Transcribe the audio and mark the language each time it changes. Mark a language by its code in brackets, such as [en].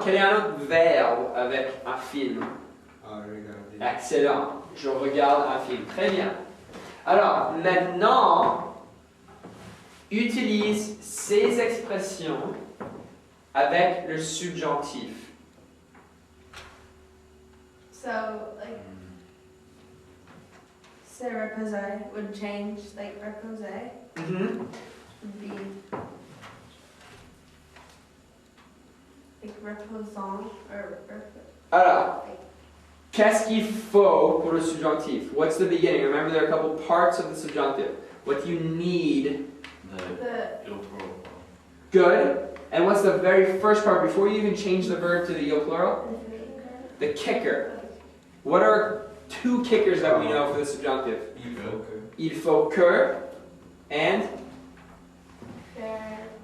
[fr] Quel est un autre verbe avec un film? Regarder. Excellent. Je regarde un film. Très bien. Alors, maintenant, utilise ces expressions avec le subjonctif. [en] So, like, se reposer would change, like, reposer would be, like, reposant, or [fr] Alors, qu'est-ce qu'il faut pour le subjonctif? [en] What's the beginning? Remember, there are a couple parts of the subjunctive. What do you need The Il plural. Good. And what's the very first part before you even change the verb to the io plural? The kicker. What are two kickers that we know for the subjunctive? [fr] Il faut que and fair.